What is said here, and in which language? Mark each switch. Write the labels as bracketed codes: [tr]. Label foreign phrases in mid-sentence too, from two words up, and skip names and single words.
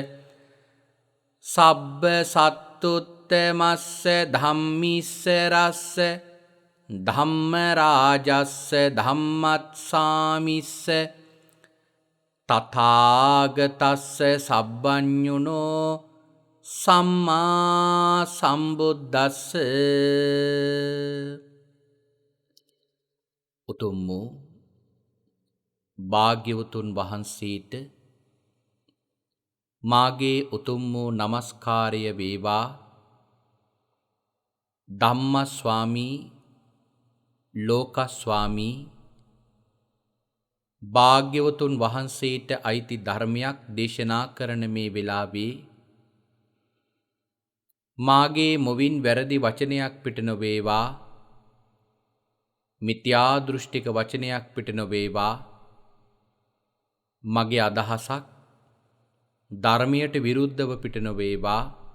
[pi] සබ්බ සත්තුත්තමස්ස ධම්මිස්සරස්ස ධම්ම රාජස්ස ධම්මත්සාමිස්ස තථාගතස්ස සබ්බඤුනෝ සම්මා සම්බුද්දස්ස [si] උතුම් වූ භාග්‍යවතුන් වහන්සේට මාගේ උතුම් වූ නමස්කාරය වේවා. ධම්ම ස්වාමී ලෝක ස්වාමී භාග්‍යවතුන් වහන්සේට අයිති ධර්මයක් දේශනා කරන මේ වෙලාවේ මාගේ මුවින් වැරදි වචනයක් පිට නොවේවා, මිත්‍යා දෘෂ්ටික වචනයක් පිට නොවේවා, මගේ අදහසක් ධර්මයට විරුද්ධව පිට නොවේවා.